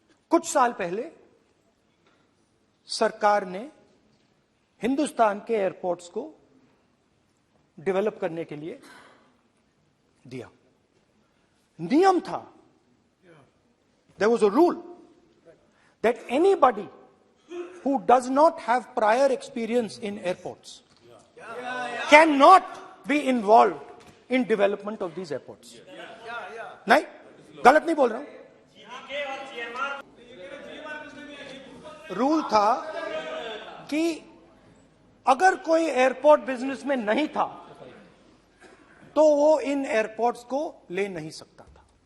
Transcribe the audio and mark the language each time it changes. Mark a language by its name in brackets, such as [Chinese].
[Hindi] कुछ साल पहले सरकार ने हिंदुस्तान के एयरपोर्ट्स को डेवलप करने के लिए दिया। नियम था, [English] there was a rule that anybody who does not have prior experience in airports cannot be involved in development of these airports. [Hindi] नहीं, गलत नहीं बोल रहा हूं। रूल था कि अगर कोई एयरपोर्ट बिजनेस में नहीं था तो वो इन एयरपोर्ट्स को ले नहीं सकता था।